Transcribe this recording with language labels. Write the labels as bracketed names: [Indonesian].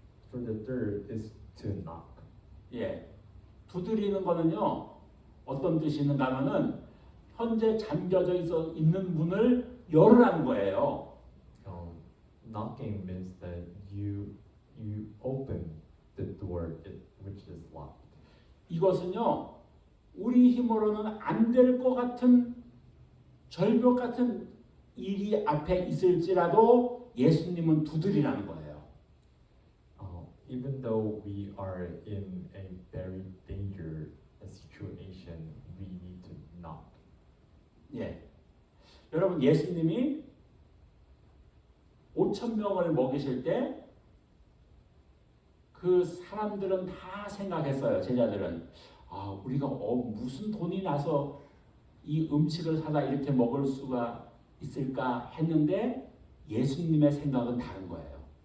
[English] For the third is to knock. [Korean] 예, 두드리는 거는요 어떤 뜻이 있는가 하면은 현재 잠겨져 있는 문을 열으라는 거예요. [English] Knocking means that you open the door which is locked. [Korean] 이것은요 우리 힘으로는 안 될 것 같은 절벽 같은 일이 앞에 있을지라도 예수님은 두드리라는 거예요. [English] Even though we are in a very dangerous situation, we need to knock. [Korean] 예, 여러분 예수님이 5,000명을 먹이실 때 그 사람들은 다 생각했어요. 제자들은 우리가 무슨 돈이 나서 이 음식을 사다 이렇게 먹을 수가 있을까 했는데 예수님의 생각은 다른 거예요.